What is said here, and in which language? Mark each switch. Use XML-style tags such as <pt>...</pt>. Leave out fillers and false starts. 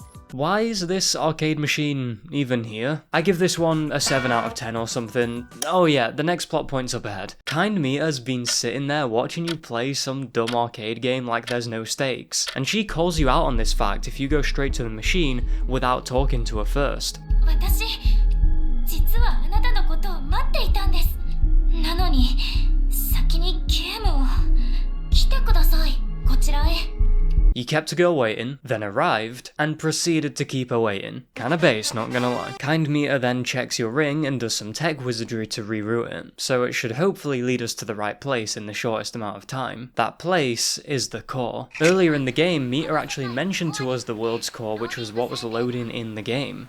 <en>Why is this arcade machine even here? I give this one a 7 out of 10 or something. Oh yeah, the next plot point's up ahead. Kind Mita's been sitting there watching you play some dumb arcade game like there's no stakes, and she calls you out on this fact if you go straight to the machine without talking to her first.</en> <ja>私、実はあなたのことを待っていたんです。なのに、先にゲームを。来てください、こちらへ。</ja> <en>You kept a girl waiting, then arrived, and proceeded to keep her waiting. Kinda base, not gonna lie. Kind Mita then checks your ring and does some tech wizardry to reroute it, so it should hopefully lead us to the right place in the shortest amount of time. That place is the core. Earlier in the game, Mita actually mentioned to us the world's core, which was what was loading in the game.</en>